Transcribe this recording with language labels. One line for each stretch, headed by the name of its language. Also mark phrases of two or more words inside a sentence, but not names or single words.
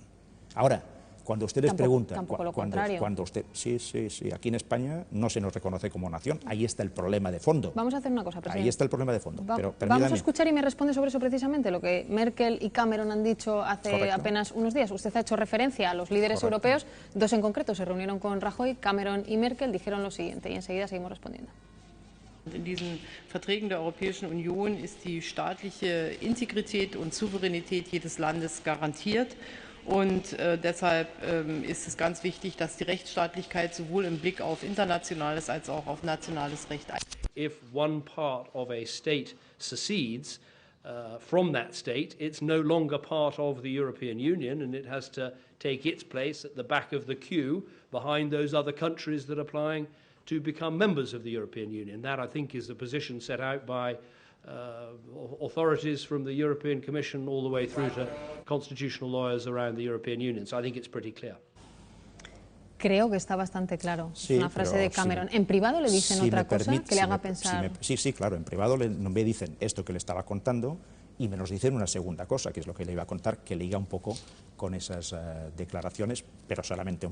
Spanish: Ahora, cuando ustedes preguntan, cuando usted, sí, aquí en España no se nos reconoce como nación, ahí está el problema de fondo. Vamos a hacer una cosa, presidente. Ahí está el problema de fondo. Vamos a escuchar y me responde sobre eso precisamente, lo que Merkel y Cameron han dicho hace apenas unos días. Usted ha hecho referencia a los líderes europeos, 2 en concreto se reunieron con Rajoy, Cameron y Merkel dijeron lo siguiente, y enseguida seguimos respondiendo.
German: In diesen Verträgen der Europäischen Union ist die staatliche Integrität und Souveränität jedes Landes garantiert. Und deshalb ist es ganz wichtig, dass die Rechtsstaatlichkeit sowohl im Blick auf internationales als auch auf nationales Recht.
English: If one part of a state secedes from that state, it's no longer part of the European Union, and it has to take its place at the back of the queue behind those other countries that are applying to become members of the European Union. That, I think, is the position set out by authorities from the European Commission all the way through to constitutional lawyers around the European Union. So I think it's pretty clear.
Spanish: Creo que está bastante claro. Sí, es una frase de Cameron. ¿En privado le dicen otra cosa que le haga pensar? Sí, claro. En privado me dicen esto que le estaba contando y me nos dicen una segunda cosa, que es lo que le iba a contar, que liga un poco con esas declaraciones, pero solamente un poco.